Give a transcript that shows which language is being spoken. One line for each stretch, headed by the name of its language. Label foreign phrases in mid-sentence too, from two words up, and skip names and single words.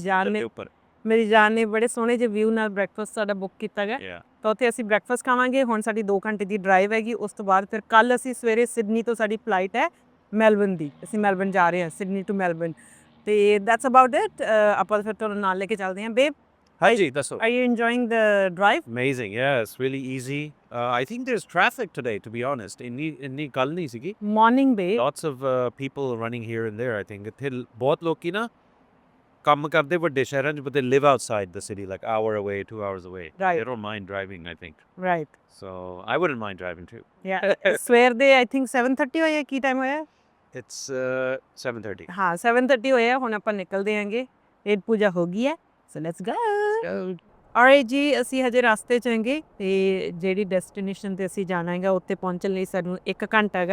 Punjabi: ਮੇਰੀ ਜਾਨ ਨੇ ਬੜੇ ਸੋਹਣੇ ਜਿਹੇ ਵਿਊ ਨਾਲ ਬ੍ਰੈਕਫਾਸਟ ਸਾਡਾ ਬੁੱਕ ਕੀਤਾ ਗਾ। ਤਾਂ ਉੱਥੇ ਅਸੀਂ ਬ੍ਰੈਕਫਾਸਟ ਖਾਵਾਂਗੇ। ਹੁਣ ਸਾਡੀ 2 ਘੰਟੇ ਦੀ ਡਰਾਈਵ ਹੈਗੀ। ਉਸ ਤੋਂ ਬਾਅਦ ਫਿਰ ਕੱਲ੍ਹ ਅਸੀਂ ਸਵੇਰੇ ਸਿਡਨੀ ਤੋਂ ਸਾਡੀ ਫਲਾਈਟ ਹੈ ਮੈਲਬਨ ਦੀ। ਅਸੀਂ ਮੈਲਬਨ ਜਾ ਰਹੇ ਹਾਂ, ਸਿਡਨੀ ਟੂ ਮੈਲਬਨ। ਅਤੇ
English: that's about it.
Punjabi: ਆਪਾਂ ਫਿਰ ਤੁਹਾਨੂੰ ਨਾਲ ਲੈ ਕੇ ਚੱਲਦੇ ਹਾਂ। ਬੇਬ, ਹਾਂਜੀ ਦੱਸੋ।
English: Are you enjoying the drive? Amazing, yeah, it's really easy. I think there's traffic today, to be honest.
Punjabi: ਇੰਨੀ ਗੱਲ ਨਹੀਂ ਸੀਗੀ।
English: Morning babe. Lots of people running here and there, I think.
Punjabi: ਇੱਥੇ ਬਹੁਤ ਲੋਕੀ ਨਾ ਕੰਮ ਕਰਦੇ ਵੱਡੇ ਸ਼ਹਿਰਾਂ 'ਚ,
English: but they live outside the city, like hour away, 2 hours away. Right. They don't mind driving, I think. ਰਾਈਟ। So I wouldn't mind driving too.
Punjabi: ਸਵੇਰ ਦੇ
English: I think
Punjabi: 7:30 ਹੋਇਆ। ਕੀ ਟਾਈਮ ਹੋਇਆ?
English: It's 7:30.
Punjabi: ਹਾਂ 7:30 ਹੋਇਆ। ਹੁਣ ਆਪਾਂ ਨਿਕਲਦੇ ਆਂਗੇ। ਪੇਟ ਪੂਜਾ ਹੋ ਗਈ ਹੈ,
English: so let's go.
Punjabi: ਔਰ ਜੀ ਅਸੀਂ ਹਜੇ ਰਸਤੇ 'ਚ ਹੈਗੇ ਅਤੇ ਜਿਹੜੀ ਡੈਸਟੀਨੇਸ਼ਨ 'ਤੇ ਅਸੀਂ ਜਾਣਾ ਹੈਗਾ ਉੱਥੇ ਪਹੁੰਚਣ ਲਈ ਸਾਨੂੰ 1 ਘੰਟਾ ਹੈਗਾ।